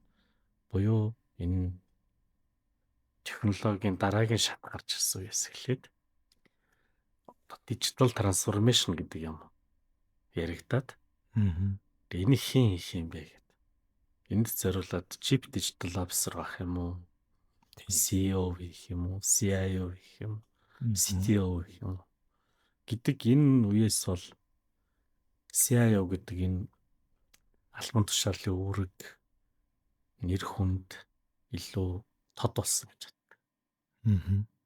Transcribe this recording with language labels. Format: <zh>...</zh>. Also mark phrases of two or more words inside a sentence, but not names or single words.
<mn>Буюу энэ технологийн дараагийн шат гарч ирсэн үеэс эхлээд</mn> <en>digital transformation</en> <mn>гэдэг юм яригадаад энэ хин юм бэ гэдэг. Энд зориулаад</mn> <en>chief digital officer</en> <mn>байх юм уу? CEO гэх юм уу? CIO гэх юм уу? CTO гэх юм уу? Гэдэг энэ үеэс бол CIO гэдэг энэ албан тушаалын үүрэг нэр хүнд илүү тод болсон гэж боддог.</mn>